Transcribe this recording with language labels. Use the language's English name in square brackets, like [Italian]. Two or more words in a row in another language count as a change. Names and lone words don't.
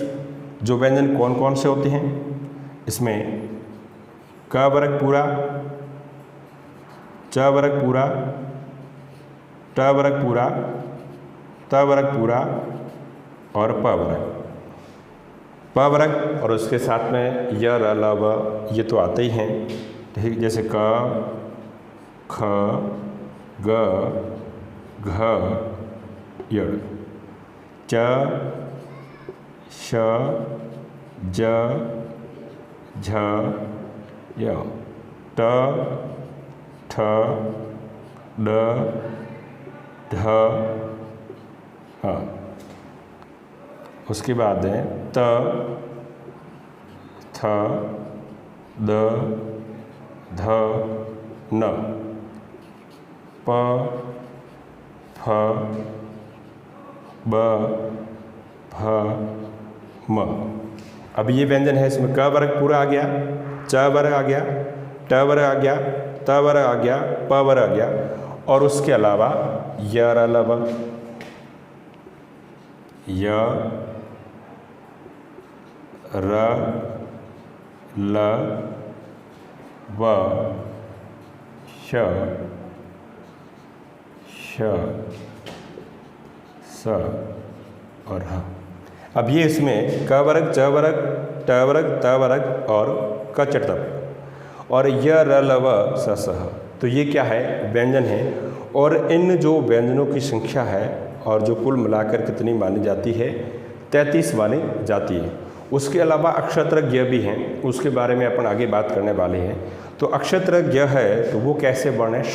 [Hindi] जो व्यंजन कौन कौन से होते हैं? इसमें क वर्ग पूरा, च वर्ग पूरा, ट वर्ग पूरा, त वर्ग पूरा और प वर्ग। प वर्ग और उसके साथ में य, र, ल, व, ये तो आते ही हैं, ठीक। जैसे क, ख, ग, घ, य, च, श, ज, झ, य, ट, ठ, ड, ढ, हाँ, उसके बाद है त, थ, द, ध, न, प, फ, ब, भ, म। अब ये व्यंजन है, इसमें क वर्ग पूरा आ गया, च वर्ग आ गया, ट वर्ग आ गया, त वर्ग आ गया, प वर्ग आ गया, और उसके अलावा य, र, ल, व, य, र, ल, व, श, श, स और ह। अब ये इसमें क वर्ग, च वर्ग, ट वर्ग, त वर्ग और क चटतप और य, र, ल, व, स, स, ह। तो ये क्या है? व्यंजन है। और इन जो व्यंजनों की संख्या है और जो कुल मिलाकर कितनी मानी जाती है? 33 मानी जाती है। उसके अलावा अक्षत्रज्ञ भी हैं, उसके बारे में अपन आगे बात करने वाले हैं। तो अक्षत्रज्ञ है तो वो कैसे वर्ण है?